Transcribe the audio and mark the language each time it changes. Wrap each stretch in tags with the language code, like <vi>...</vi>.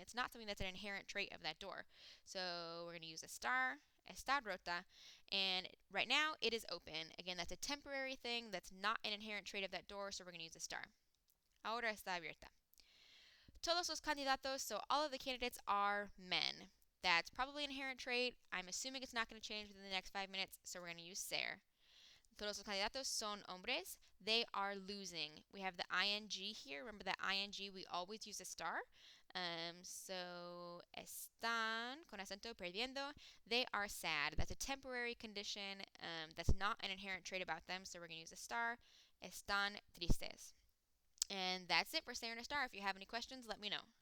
<en>It's not something that's an inherent trait of that door. So we're going to use estar rota, and right now it is open. Again, that's a temporary thing that's not an inherent trait of that door, so we're going to use estar.</en> <es>Ahora está abierta. Todos los candidatos,</es> <en>so all of the candidates are men. That's probably an inherent trait. I'm assuming it's not going to change within the next 5 minutes, so we're going to use ser.</en> <es>Todos los candidatos son hombres.</es> <en>They are losing. We have the ing here. Remember that ing, we always use a star.</en> <es>So, están, con acento, perdiendo.</es> <en>They are sad. That's a temporary condition. That's not an inherent trait about them, so we're going to use a star.</en> <es>Están tristes.</es> <en>And that's it for ser and estar. If you have any questions, let me know.</en>